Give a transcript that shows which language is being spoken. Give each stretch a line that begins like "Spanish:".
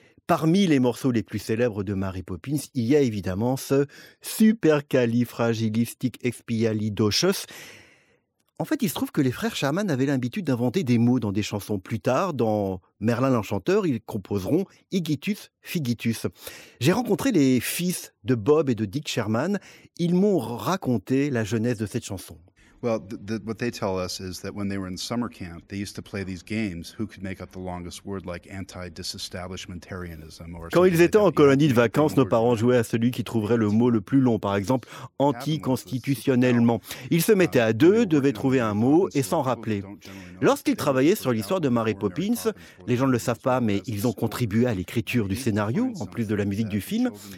French: Parmi les morceaux les plus célèbres de Mary Poppins, il y a évidemment ce supercalifragilisticexpialidocious. En fait, il se trouve que les frères Sherman avaient l'habitude d'inventer des mots dans des chansons. Plus tard, dans Merlin l'Enchanteur, ils composeront Igitus Figitus. J'ai rencontré les fils de Bob et de Dick Sherman. Ils m'ont raconté la genèse de cette chanson.
English: Well, what they tell us is that when they were in summer camp, they used to play these games, who could make up the longest word, like anti-disestablishmentarianism.
French: Quand ils étaient en colonie de vacances, nos parents jouaient à celui qui trouverait le mot le plus long, par exemple, anti-constitutionnellement. Ils se mettaient à deux, devaient trouver un mot et s'en rappeler. Lorsqu'ils travaillaient sur l'histoire de Mary Poppins, les gens ne le savent pas, mais ils ont contribué à l'écriture du scénario, en plus de la musique du film.